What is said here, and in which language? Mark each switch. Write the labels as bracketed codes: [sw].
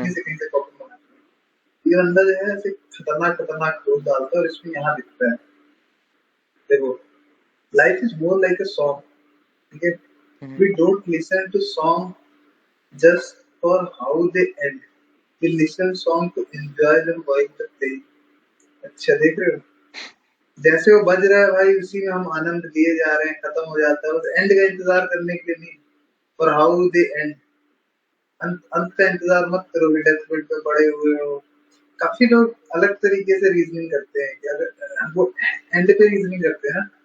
[hi] हम्म, से कहीं से कॉपी मारते हैं। ये बंदा जो है ऐसे खतरनाक खतरनाक कोड डालता है और इसमें यहाँ लिखता है, देखो, [en] life is more like a song, [hi] ठीक है, हम्म, [en] We don't listen to song just for how they end. We listen song to enjoy them while they play. [hi] अच्छा देख रहे हो, जैसे वो बज रहा है भाई उसी में हम आनंद लिए जा रहे हैं, खत्म हो जाता है, बस एंड का इंतजार करने के लिए नहीं। और [en] how they end, [hi] अंत का इंतजार मत करो कि डेथ बेड पे पड़े हुए हो। काफी लोग अलग तरीके से रीजनिंग करते हैं कि अगर वो एंड पे रीजनिंग करते हैं ना,